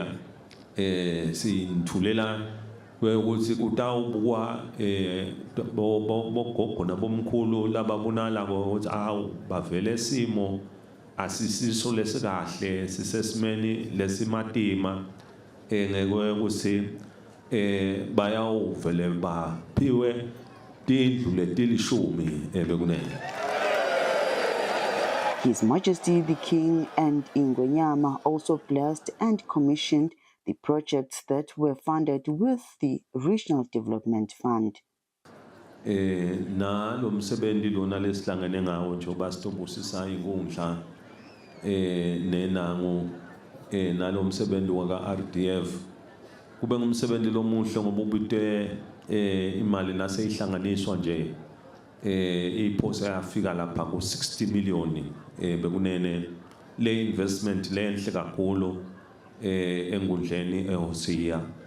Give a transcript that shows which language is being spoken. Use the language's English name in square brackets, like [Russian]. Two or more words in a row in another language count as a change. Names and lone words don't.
[Swati] sinthulela ukuthi kutawubukwa bogogo nabomkhulu lababonala ukuthi awu bavele simo asisiso lesikahle sisesimeni lesimatima ngeke ukuthi bayawuvele baphiwe tindlu letilishumi bekunene. [English] His Majesty the King and Ingwenyama also blessed and commissioned the projects that were funded with the Regional Development Fund. [Swati] Na lo msebenzi lona lesihlangene ngawo njengoba sitobusisa inkundla nenangu nalo msebenzi waka RDF kube ngumsebenzi lomuhle ngoba ubite imali naseyihlanganiswa nje iphosa yafika lapha ku 60 million bekunene le investment le enhle kakhulu enkundleni eHosia